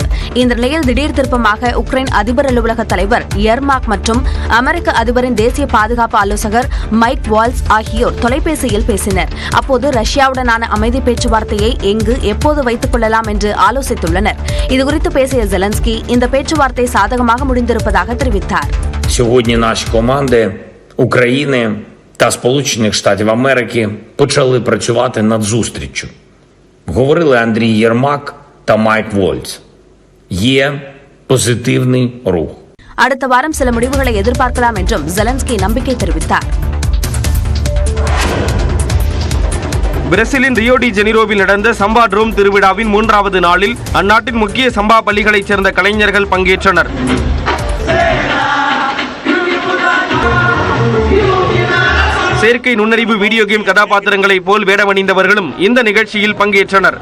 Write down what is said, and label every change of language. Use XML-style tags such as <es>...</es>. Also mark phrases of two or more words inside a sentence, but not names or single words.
<ta>இந்த நிலையில் திடீர் திருப்பமாக உக்ரைன் அதிபர் அலுவலக தலைவர் எர்மாக் மற்றும் அமெரிக்க அதிபரின் தேசிய பாதுகாப்பு ஆலோசகர் மைக் வால்ஸ் ஆகியோர் தொலைபேசியில் பேசினர். அப்போது ரஷ்யாவுடனான அமைதி பேச்சுவார்த்தையை எங்கு எப்போது வைத்துக் கொள்ளலாம் என்று ஆலோசித்துள்ளனர். இதுகுறித்து பேசிய ஜெலன்ஸ்கி இந்த பேச்சுவார்த்தை சாதகமாக முடிந்திருப்பதாக தெரிவித்தார்.</ta> <uk>Сьогодні наші команди України та Сполучених Штатів Америки почали працювати над зустріччю. Говорили Андрій Єрмак та Майк Вольц. Є позитивний рух.</uk> <ta>அடுத்த வாரம் சில முடிவுகளை எதிர்பார்க்கலாம் என்றும் ஜெலன்ஸ்கி நம்பிக்கை தெரிவித்தார். பிரேசிலின் ரியோ டி ஜெனிரோவில் நடந்த சம்பா ட்ரோம் திருவிழாவின் 3வது நாளில் அந்நாட்டின் முக்கிய சம்பா பள்ளிகளைச் சேர்ந்த கலைஞர்கள் பங்கேற்றனர். செயற்கை நுண்ணறிவு வீடியோ கேம் கதாபாத்திரங்களைப் போல் வேடமணிந்தவர்களும் இந்த நிகழ்ச்சியில் பங்கேற்றனர்.</ta>